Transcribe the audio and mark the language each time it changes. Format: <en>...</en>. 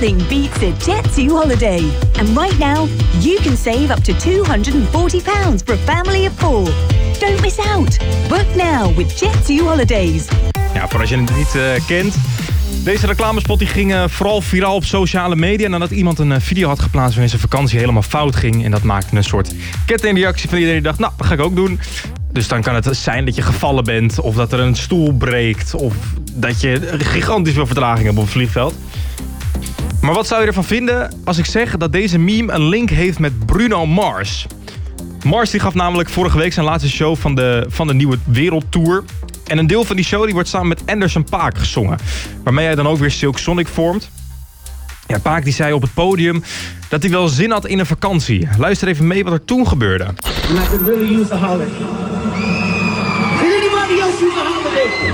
<en>Nothing beats a Jet 2 holiday. And right now, you can save up to £240 for a family of four. Don't miss out. Book now with Jet 2 Holidays.</en> <nl>Ja, voor als je het niet kent. Deze reclamespot die ging vooral viraal op sociale media nadat iemand een video had geplaatst waarin zijn vakantie helemaal fout ging. En dat maakte een soort kettingreactie van iedereen die dacht, nou, dat ga ik ook doen. Dus dan kan het zijn dat je gevallen bent of dat er een stoel breekt of dat je gigantisch veel vertraging hebt op het vliegveld. Maar wat zou je ervan vinden als ik zeg dat deze meme een link heeft met Bruno Mars? Mars die gaf namelijk vorige week zijn laatste show van de nieuwe wereldtour. En een deel van die show die wordt samen met Anderson .Paak gezongen. Waarmee hij dan ook weer Silk Sonic vormt. Ja, .Paak die zei op het podium dat hij wel zin had in een vakantie. Luister even mee wat er toen gebeurde.</nl> <en>And I could really use a holiday. Can anybody else use a holiday?</en>